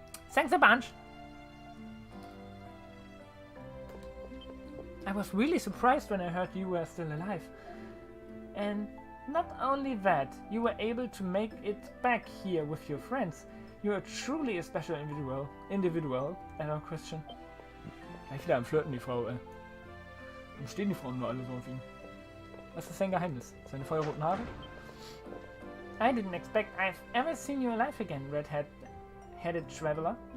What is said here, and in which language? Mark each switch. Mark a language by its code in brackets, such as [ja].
[en] Thanks a bunch. I was really surprised when I heard you were still alive. And not only that, you were able to make it back here with your friends. You are truly a special individual, Christian. [de] Gleich wieder am Flirten, die Frau, ey. Warum stehen die Frauen nur alle so auf ihn? Was ist sein Geheimnis? Seine feuerroten Haare? [en] I didn't expect I've ever seen you alive again, red-headed traveler.